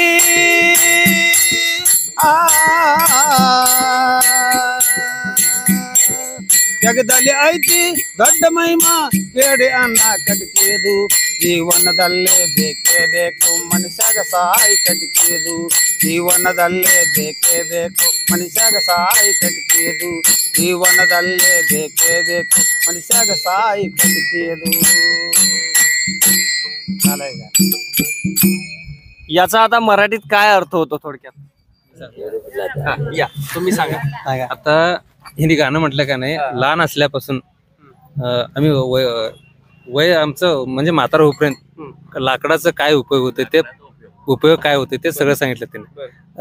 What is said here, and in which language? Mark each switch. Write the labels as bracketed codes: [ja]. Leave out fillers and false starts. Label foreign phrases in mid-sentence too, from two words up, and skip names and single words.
[kn] ಜಗದಲ್ಲಿ ಐತಿ ದೊಡ್ಡ ಮಹಿಮಾ ಕೇಳಿ ಅನ್ನ ಕಟ್ಕಿಯದು ಜೀವನದಲ್ಲೇ ಬೇಕೇ ಬೇಕು ಮನುಷ್ಯಾಗ ಸಾಯಿ ಕಟ್ಕಿಯದು ಜೀವನದಲ್ಲೇ ಬೇಕೇ ಬೇಕು ಮನುಷ್ಯಾಗ ಸಾಯಿ ಕಟ್ಕಿಯದು ಜೀವನದಲ್ಲೇ ಬೇಕೇ ಬೇಕು ಮನುಷ್ಯಾಗ ಸಾಯಿ ಕಟ್ಕಿಯದು. [mr] याचा आता मराठीत काय अर्थ होतो थोडक्यात? या तुम्ही सांगा. आता हिंदी गाणं म्हटलं का नाही, लहान असल्यापासून आम्ही वय आमचं म्हणजे म्हातारा होईपर्यंत लाकडाचं काय उपयोग होते ते उपयोग काय होते ते सगळं सांगितलं त्यांनी.